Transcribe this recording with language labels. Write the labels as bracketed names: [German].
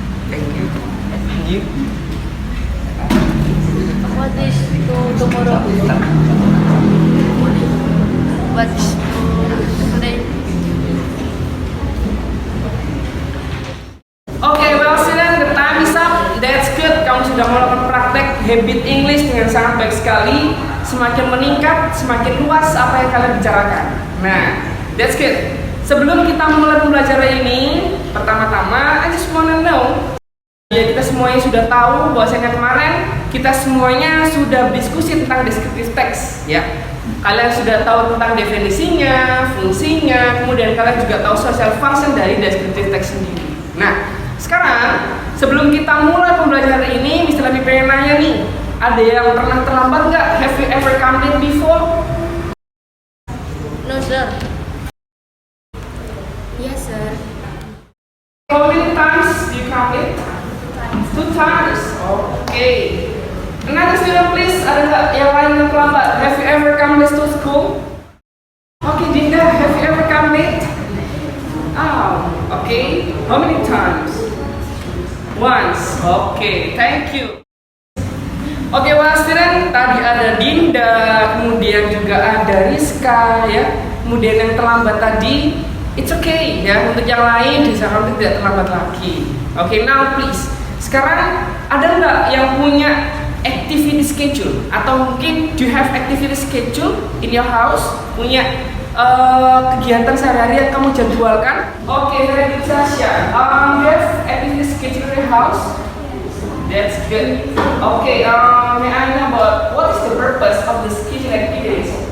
[English] Thank you. You? What is tomorrow? What's today? Oke, well student, the time is up. That's good. [Indonesian] Kamu sudah melakukan praktek habit English dengan sangat baik sekali. Semakin meningkat, semakin luas apa yang kalian bicarakan. Nah, [English] that's good. [Indonesian] Sebelum kita mulai pembelajaran ini, pertama-tama, [English] I just wanna know. [Indonesian] Ya, kita semuanya sudah tahu bahwasanya kemarin kita semuanya sudah diskusi tentang descriptive text, ya. Kalian sudah tahu tentang definisinya, fungsinya, kemudian kalian juga tahu social function dari descriptive text sendiri. Nah, sekarang sebelum kita mulai pembelajaran ini, Mr. Lebih pengen nanya nih, ada yang pernah terlambat nggak? [English] Have you ever come late before? No, sir. Yes, sir. How many times do you come late? 2 times. Okay. Another student please, [Indonesian] ada nggak yang lain yang terlambat? [English] Have you ever come late to school? Okay, Dinda, have you ever come late? Oh, okay. How many times? Once. Okay, thank you. Oke, well student, [Indonesian] tadi ada Dinda, kemudian juga ada Rizka ya. Kemudian yang terlambat tadi, [English] it's okay [Indonesian] ya. Untuk yang lain disarankan tidak terlambat lagi. [English] Oke, now please. [Indonesian] Sekarang ada nggak yang punya activity schedule atau mungkin [English] do you have activity schedule in your house? [Indonesian] Punya kegiatan sehari-hari yang kamu jadwalkan? [English] Oke, very good Sasha. You have activity schedule in your house? That's good. Okay, may I know about what is the purpose of the schedule activities?